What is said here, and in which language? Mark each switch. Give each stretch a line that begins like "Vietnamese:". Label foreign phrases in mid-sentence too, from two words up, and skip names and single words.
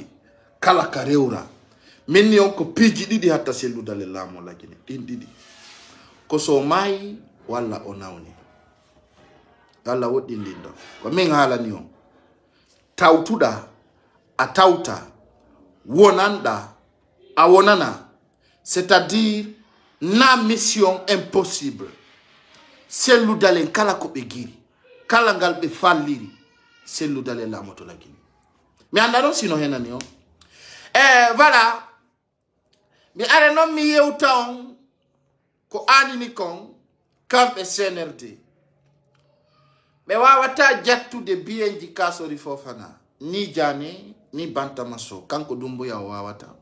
Fula: kala ka rewra minni on ko piiji ɗiɗi hatta Sellou Dalen laamo lagine ɗin ɗiɗi ko so maayi walla o nawni Allah woɗɗindin ɗo ko min haalani on tawtuɗa a tawta wonanɗa a wonana c'est-à-dire na mission impossible Sellou Dalen kala ko ɓe giri kala ngal ɓe falliri Sellou Dalen laamoto lagini mi anda ɗon sino henani on voilà mi are noon mi yewta on ko anini kon kamɓe CNRD ɓe wawata jattude biyenji Kassory Fofana ni Jane ni Bantama Sow kanko Doumbouya o wawata